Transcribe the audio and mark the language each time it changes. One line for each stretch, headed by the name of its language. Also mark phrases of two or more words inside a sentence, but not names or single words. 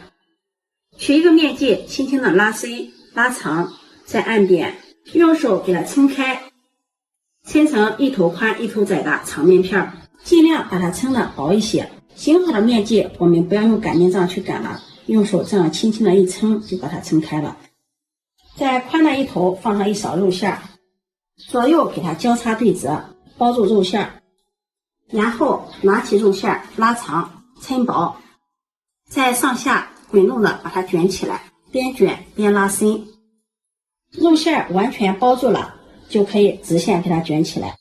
Chinese: 取一個面劑，輕輕的拉伸、拉長，再按扁，用手給它抻開，抻成1頭寬1頭窄的長面片，盡量把它抻的薄一些。醒好的面劑，我們不要用擀面杖去擀了，用手這樣輕輕的一抻，就把它抻開了。在寬的一頭放上1勺肉餡，左右給它交叉對折，包住肉餡，然後拿起肉餡拉長抻薄，再上下滾動的把它捲起來，邊捲邊拉伸。肉餡完全包住了，就可以直線給它捲起來。